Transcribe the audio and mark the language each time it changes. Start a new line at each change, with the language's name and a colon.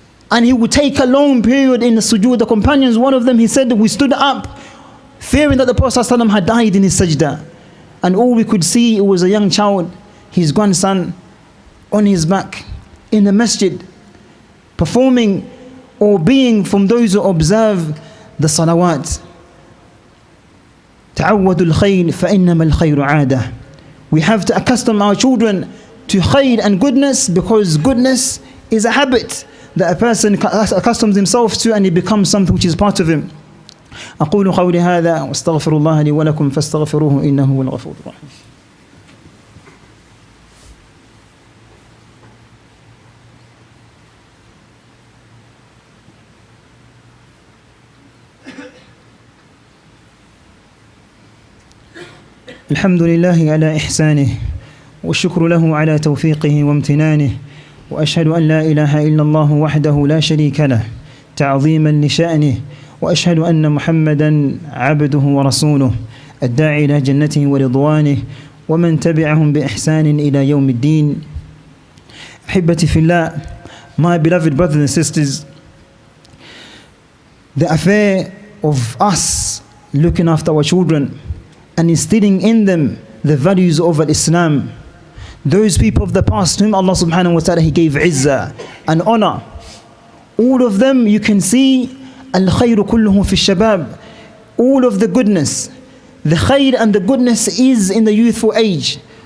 English: And he would take a long period in the sujood. The companions, one of them, he said, we stood up, fearing that the Prophet ﷺ had died in his sajda. And all we could see, it was a young child, his grandson, on his back, in the masjid, performing or being from those who observe the salawat.
Arabic: تعودوا الخير فإنما الخير عادة.
English: We have to accustom our children to khayr and goodness, because goodness is a habit that a person accustoms himself to, and it becomes something which is part of him.
Arabic: أقول قولي هذا واستغفر الله لي ولكم فاستغفروه إنه هو الغفور الرحيم. الحمد لله على إحسانه والشكر له على توفيقه وامتنانه وأشهد أن لا إله إلا الله وحده لا شريك له تعظيما لشأنه وأشهد أن محمدا عبده ورسوله الداعي إلى جنته ورضوانه ومن تبعهم بإحسان إلى يوم الدين. أحبتي في الله,
English: My beloved brothers and sisters, the affair of us looking after our children and instilling in them the values of Islam, those people of the past whom Allah subhanahu wa ta'ala, He gave izzah and honor, all of them you can see
Arabic: al-khayru kulluhu fi shabab,
English: all of the goodness, the khayr and the goodness is in the youthful age.